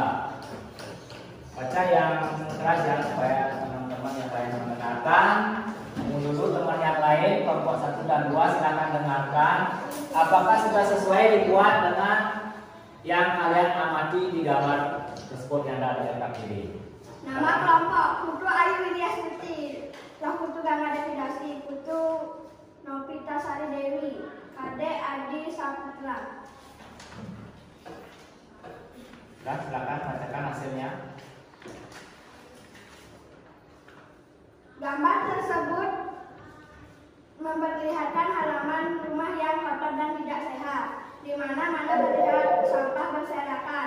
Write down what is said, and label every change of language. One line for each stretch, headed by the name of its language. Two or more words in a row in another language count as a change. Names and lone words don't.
Indonesian: Baca yang keras ya supaya teman-teman yang lain mendengarkan. Dulu teman yang lain kelompok 1 dan 2 silakan dengarkan. Apakah sudah sesuai dibuat dengan yang kalian amati di gambar tersebut yang ada di dekat kiri? Nama kelompok Putu Ayu Widya Stuti, Putu Gangga Devidasi, Putu Novita Sari Dewi, Kade Adi Saputra. Dan silakan bacakan hasilnya. Gambar tersebut memperlihatkan halaman rumah yang kotor dan tidak sehat. Di mana-mana terlihat sampah berserakan.